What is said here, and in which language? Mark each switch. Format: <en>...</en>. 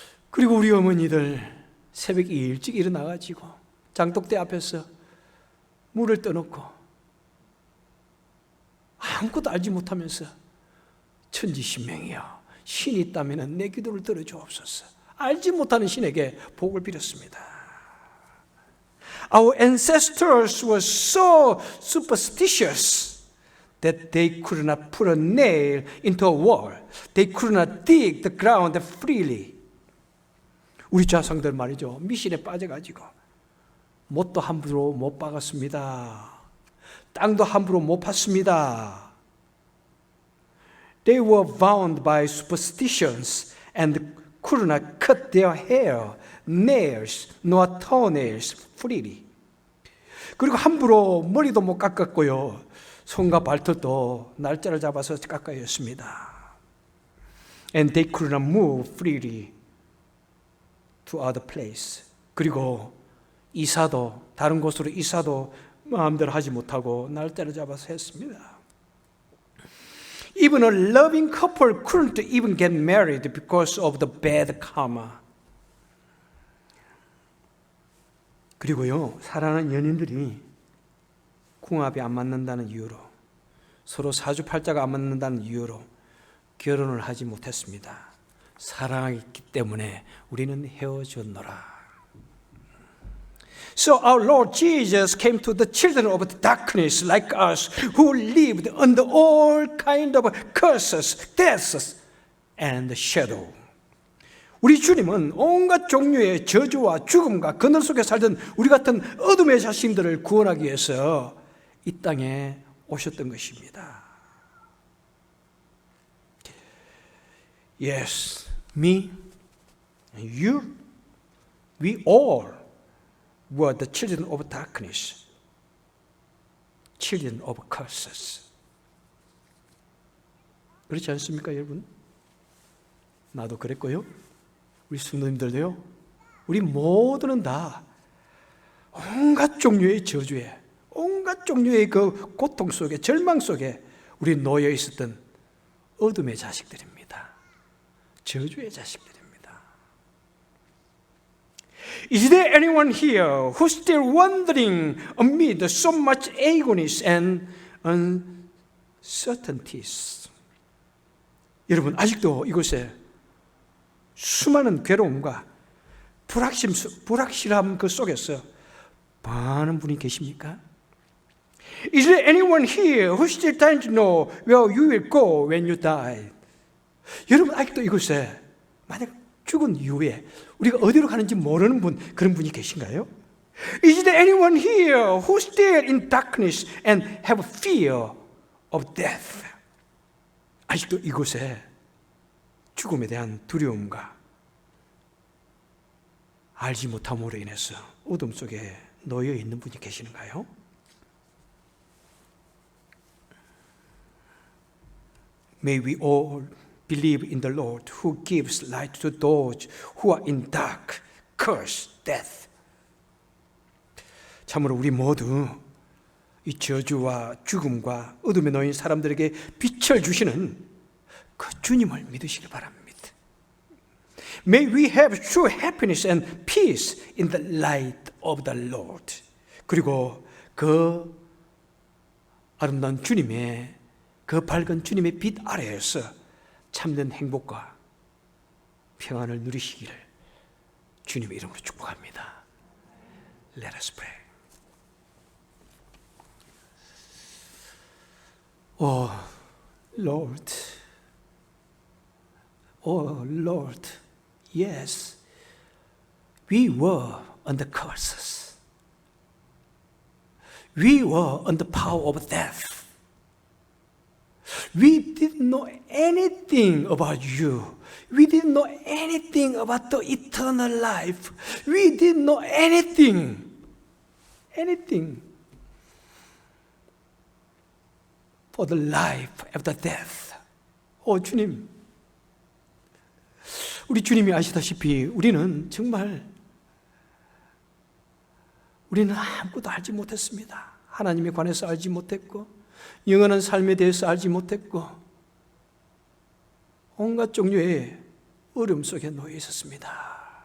<ko>그리고 우리 어머니들 새벽에 일찍 일어나 가지고 장독대 앞에서 물을 떠놓고 아무것도 알지 못하면서 천지신명이여, 신이 있다면 내 기도를 들어주옵소서, 알지 못하는 신에게 복을 빌었습니다.</ko> <en>Our ancestors were so superstitious that they could not put a nail into a wall. They could not dig the ground freely.</en> <ko>우리 조상들 말이죠, 미신에 빠져가지고 못도 함부로 못 박았습니다. 땅도 함부로 못 팠습니다.</ko> <en>They were bound by superstitions and could not cut their hair, nails, nor toenails freely.</en> <ko>그리고 함부로 머리도 못 깎았고요. 손과 발톱도 날짜를 잡아서 깎아야 했습니다.</ko> <en>And they could not move freely to other place.</en> <ko>그리고 이사도 다른 곳으로 이사도 마음대로 하지 못하고 날짜를 잡아서 했습니다.</ko> <en>Even a loving couple couldn't even get married because of the bad karma.</en> <ko>그리고요, 사랑하는 연인들이 궁합이 안 맞는다는 이유로, 서로 사주팔자가 안 맞는다는 이유로 결혼을 하지 못했습니다. 사랑했기 때문에 우리는 헤어졌노라.</ko> <en>So our Lord Jesus came to the children of darkness like us who lived under all kind of curses, deaths, and shadow.</en> <ko>우리 주님은 온갖 종류의 저주와 죽음과 그늘 속에 살던 우리 같은 어둠의 자신들을 구원하기 위해서 이 땅에 오셨던 것입니다.</ko> <en>Yes, me, and you, we all were the children of darkness, children of curses.</en> <ko>그렇지 않습니까, 여러분? 나도 그랬고요. 우리 성도님들도요. 우리 모두는 다 온갖 종류의 저주에, 온갖 종류의 그 고통 속에, 절망 속에 우리 놓여 있었던 어둠의 자식들입니다. 저주의 자식들입니다.</ko> <en>Is there anyone here who's still wandering amid so much agonies and uncertainties?</en> <ko>여러분, 아직도 이곳에 수많은 괴로움과 불확실함 그 속에서 많은 분이 계십니까?</ko> <en>Is there anyone here who's still trying to know where you will go when you die?</en> <ko>여러분, 아직도 이곳에 만약 죽은 이후에 우리가 어디로 가는지 모르는 분, 그런 분이 계신가요?</ko> <en>Is there anyone here who's still in darkness and have fear of death?</en> <ko>아직도 이곳에 죽음에 대한 두려움과 알지 못함으로 인해서 어둠 속에 놓여 있는 분이 계시는가요?</ko> <en>May we all believe in the Lord who gives light to those who are in dark, curse, death.</en> <ko>참으로 우리 모두 이 저주와 죽음과 어둠에 놓인 사람들에게 빛을 주시는 그 주님을 믿으시기 바랍니다.</ko> <en>May we have true happiness and peace in the light of the Lord.</en> <ko>그리고 그 아름다운 주님의, 그 밝은 주님의 빛 아래에서 참된 행복과 평안을 누리시기를 주님의 이름으로 축복합니다.</ko> <en>Let us pray. Oh Lord, oh Lord, yes, we were under curses. We were under power of death. We didn't know anything about you. We didn't know anything about the eternal life. We didn't know anything for the life after death.</en> <ko>주님, 우리 주님이 아시다시피 우리는 아무것도 알지 못했습니다. 하나님에 관해서 알지 못했고, 영원한 삶에 대해서 알지 못했고, 온갖 종류의 어려움 속에 놓여 있었습니다.</ko>